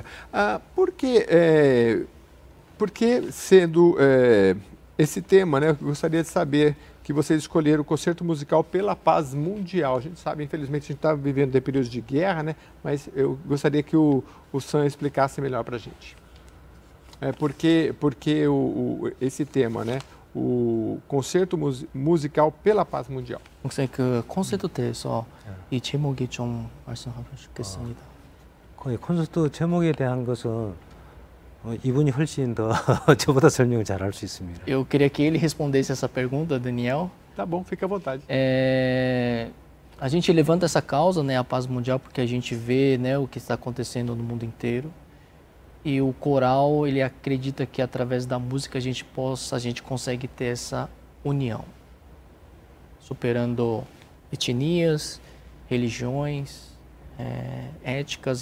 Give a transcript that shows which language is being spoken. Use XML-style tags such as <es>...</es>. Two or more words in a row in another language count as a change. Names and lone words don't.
<pt>Porque sendo esse tema, né, eu gostaria de saber que vocês escolheram o concerto musical pela paz mundial. A gente sabe, infelizmente, a gente está vivendo períodos de guerra, né, mas eu gostaria que o Sam explicasse melhor para a gente. Porque esse tema, né? O concerto musical pela paz mundial.</pt> <ko>목사님 그 콘서트 때에서 이 제목이 좀 말씀해 주시겠습니다. 거의 콘서트 제목에 대한 것은 이분이 훨씬 더 저보다 설명을 잘 할 수 있습니다.</ko> <pt>Eu queria que ele respondesse essa pergunta, Daniel. Tá bom, fica à vontade. A gente levanta essa causa, né, a paz mundial, porque a gente vê, né, o que está acontecendo no mundo inteiro. E o coral, ele acredita que através da música a gente consegue ter essa união, superando etnias, religiões, éticas.</pt>